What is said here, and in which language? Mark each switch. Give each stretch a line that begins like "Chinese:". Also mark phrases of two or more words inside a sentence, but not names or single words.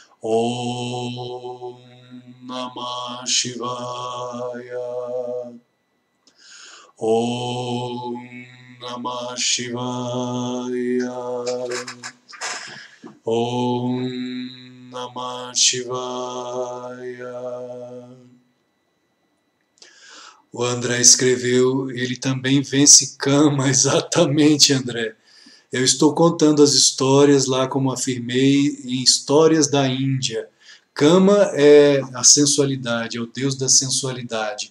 Sanskrit: ॐ नमः शिवाय. ॐ नमः शिवाय. ॐ नमः शिवाय.
Portuguese: O André escreveu, ele também vence Kama, exatamente, André. Eu estou contando as histórias lá, como afirmei, em Histórias da Índia. Kama é a sensualidade, é o deus da sensualidade.